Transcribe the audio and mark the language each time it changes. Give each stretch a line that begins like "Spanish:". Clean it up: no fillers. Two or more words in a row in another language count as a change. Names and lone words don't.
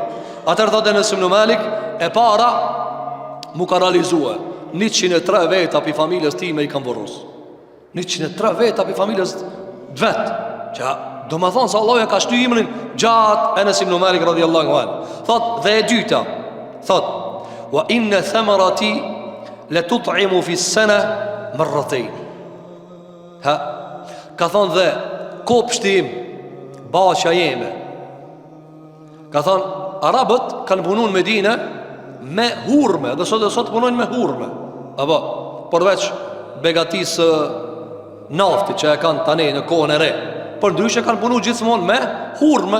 Albanian: Atër thotë Enes ibn Malik, e para mu ka realizue 103 veta për familjes time I kam vorros. 103 veta për familjes vet. Që do më thonë se Allah ja ka shty imrin gjatë Enes ibn Malik
Arabic: رضي الله عنه.
Albanian: Thot dhe e dyta, thot
Arabic: وإن ثمرتي لتطعم في السنة مرتين.
Albanian: Ka thonë dhe kopshti im, basha jeme. Ka thonë arabët kanë punu në Medine me hurme, dhe sot punojnë me hurme. Apo, përveç begatisë nafti që e kanë tani në kohën e re, për ndryshe kanë punu gjithmonë me hurme.